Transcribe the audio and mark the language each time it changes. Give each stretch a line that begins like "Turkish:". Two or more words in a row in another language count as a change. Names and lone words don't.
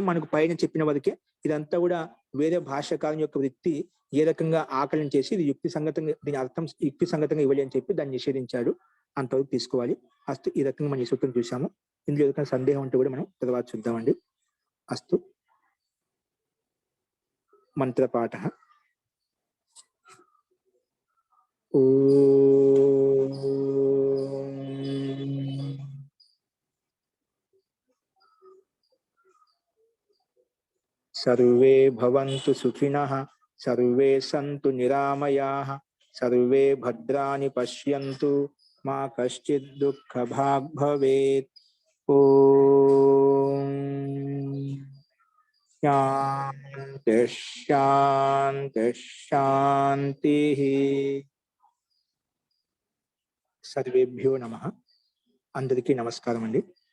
Telugu: మనకు పైన చెప్పిన వరకే ఇదంతా కూడా వేరే భాషాకారం యొక్క వృత్తి ఏ రకంగా ఆకలన చేసి ఇది యుక్తి సంగతంగా దీని అర్థం యుక్తి సంగతంగా ఇవ్వాలి అని చెప్పి దాన్ని నిషేధించాడు. అంతవరకు తీసుకోవాలి. అస్తు ఈ రకంగా మనం ఈ సూత్రం చూసాము. ఇందులో ఏదైనా సందేహం ఉంటే కూడా మనం తర్వాత చూద్దామండి. అస్తు మంత్రపాఠ.
Sanskrit: सर्वे भवन्तु सुखिनः, सर्वे सन्तु निरामयाः, सर्वे भद्राणि पश्यन्तु, मा कश्चित् दुःखभाग् भवेत्. ओम शान्ति शान्ति शान्तिः. సర్వేభ్యో నమః.
Telugu: అందరికీ నమస్కారం అండి.